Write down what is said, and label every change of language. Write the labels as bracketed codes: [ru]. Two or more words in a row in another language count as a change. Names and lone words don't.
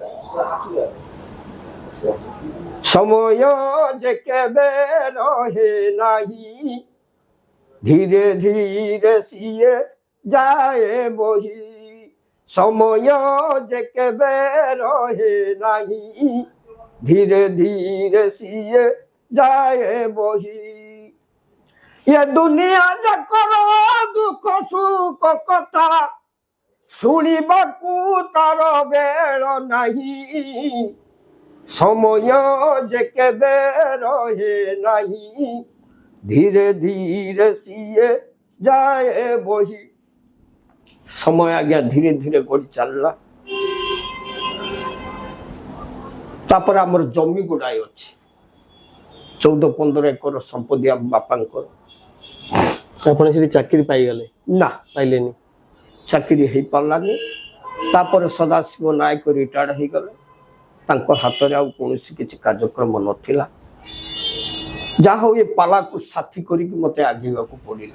[or] ସମୟ ଯେ କେବେ ରହେ ନାହିଁ, ଧୀରେ ଧୀରେ ସିଏ ଯାଏ ବହି। ସମୟ ଯେ କେବେ ରହେ ନାହିଁ, ଧୀରେ ଧୀରେ ସିଏ ଯାଏ ବହି। ଏ ଦୁନିଆ ଯାକର ଦୁଃଖ ସୁଖ କଥା ଶୁଣିବାକୁ ତାର ବେଳ ନାହିଁ। ସମୟ ଯେ କେବେ ରହେ ନାହିଁ, ଧୀରେ ଧୀରେ ସିଏ ଯାଏ ବହି। ସମୟ ଆଜ୍ଞା ଧୀରେ ଧୀରେ ଗଡ଼ି ଚାଲିଲା। ତାପରେ ଆମର ଜମି ଗୁଡ଼ାଏ ଅଛି 14-15 ଏକର ସମ୍ପତ୍ତି ଆମ ବାପାଙ୍କର। ଆପଣ ସେଠି ଚାକିରି ପାଇଗଲେ? ନା, ପାଇଲେନି। ଚାକିରି ହେଇପାରିଲାନି। ତାପରେ ସଦାଶିବ ନାୟକ ରିଟାୟାର୍ଡ ହେଇଗଲେ। ତାଙ୍କ ହାତରେ ଆଉ କୌଣସି କିଛି କାର୍ଯ୍ୟକ୍ରମ ନଥିଲା। ଯାହା ହଉ ଏ ପାଲାକୁ ସାଥୀ କରିକି ମୋତେ ଆଗେଇବାକୁ ପଡ଼ିଲା।